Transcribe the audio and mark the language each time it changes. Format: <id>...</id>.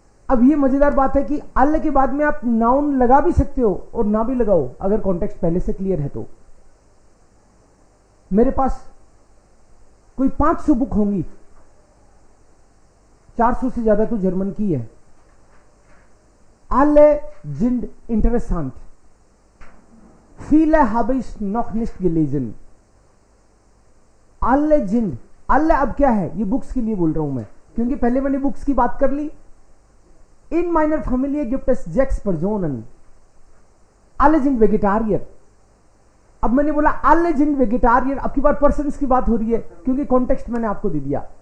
<hi>अब ये मजेदार बात है कि alle के बाद में आप नाउन लगा भी सकते हो और ना भी लगाओ, अगर कॉन्टेक्स्ट पहले से क्लियर है तो। मेरे पास कोई 500 बुक होंगी, 400 से ज्यादा तो जर्मन की है।</hi> <de>alle sind interessant, viele habe ich noch nicht gelesen। alle sind,</de> <hi>alle अब क्या है, ये बुक्स के लिए बोल रहा हूं मैं, क्योंकि पहले मैंने बुक्स की बात कर ली।</hi> <de>इन meiner Familie gibt es 6 Personen, alle sind Vegetarier।</de> <hi>अब मैंने बोला</hi> <de>alle sind Vegetarier,</de> <hi>अब की बार पर्सन्स की बात हो रही है, क्योंकि कॉन्टेक्स्ट मैंने आपको दे दिया।</hi>